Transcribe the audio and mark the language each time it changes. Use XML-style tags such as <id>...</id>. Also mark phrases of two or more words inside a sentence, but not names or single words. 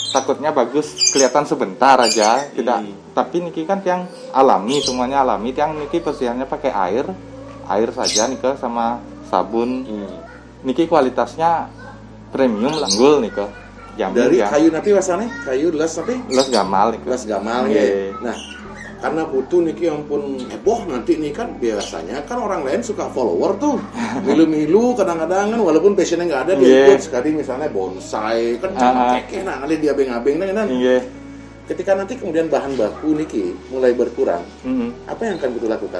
<id>Takutnya bagus kelihatan sebentar aja, tidak. Tapi niki kan yang alami, semuanya alami. Yang niki bersihannya pakai air saja nih sama sabun. Niki kualitasnya premium langgul nih dari kayu nanti wasane kayu les gamal nih. Nah, karena Putu niki ampun heboh nanti nih kan biasanya kan orang lain suka follower tuh milu-milu kadang-kadang kan walaupun passionnya nggak ada dia ikut sekali misalnya bonsai kan kekeh nanti dia abeng-abeng kan. Ketika nanti kemudian bahan baku niki mulai berkurang, apa yang akan Putu lakukan?</id>